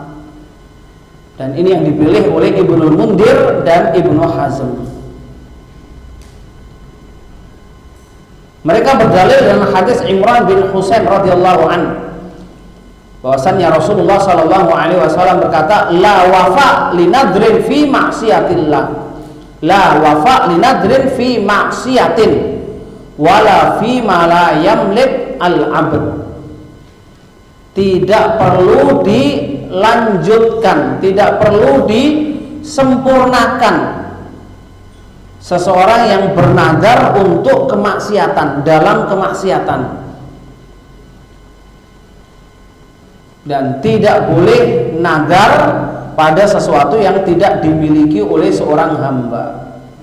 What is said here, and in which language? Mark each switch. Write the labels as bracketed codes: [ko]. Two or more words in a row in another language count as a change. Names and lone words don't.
[id] Dan ini yang dipilih oleh Ibnul Mundir dan Ibnu Hazm. Mereka berdalil dengan hadis Imran bin Husain [ar] رضي الله عن, [id] bahwasannya Rasulullah [ar] صلى الله عليه وسلم [id] berkata, [ar] لا وفاء لنذر في معصية الله لا وفاء لنذر في معصية ولا فيما لا يملك العبد. [id] Tidak perlu dilanjutkan, tidak perlu disempurnakan seseorang yang bernadar untuk kemaksiatan, dalam kemaksiatan, dan tidak boleh nadar pada sesuatu yang tidak dimiliki oleh seorang hamba.